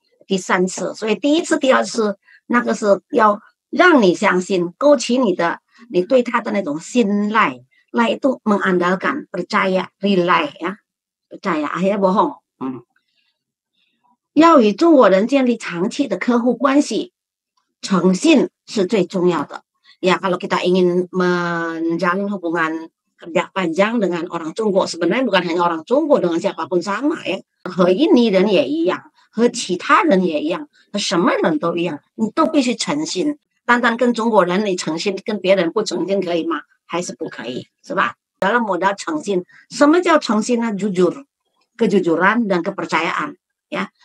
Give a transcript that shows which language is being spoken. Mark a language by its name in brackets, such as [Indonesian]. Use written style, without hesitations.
[Chinese] 第3次，所以第1次、第2次那个是要让你相信，勾起你对他的那种信赖，赖 [Indonesian] itu mengandalkan, percaya, [Chinese] rely ya, [Indonesian] percaya akhirnya bohong. [Chinese] 要与中国人建立长期的客户关系，诚信是最重要的。 [Indonesian] Ya kalau kita ingin menjalin hubungan kerja panjang dengan orang Jonggo, sebenarnya bukan hanya orang Jonggo, dengan siapapun sama ya. [Chinese] 和印尼人也一样，和其他人也一样，和什么人都一样，你都必须诚信。单单跟中国人你诚信，跟别人不诚信可以吗？还是不可以，是吧？ [Indonesian] dalam modal [Chinese] 诚信，什么叫诚信呢？ [Indonesian] jujur, kejujuran dan kepercayaan ya.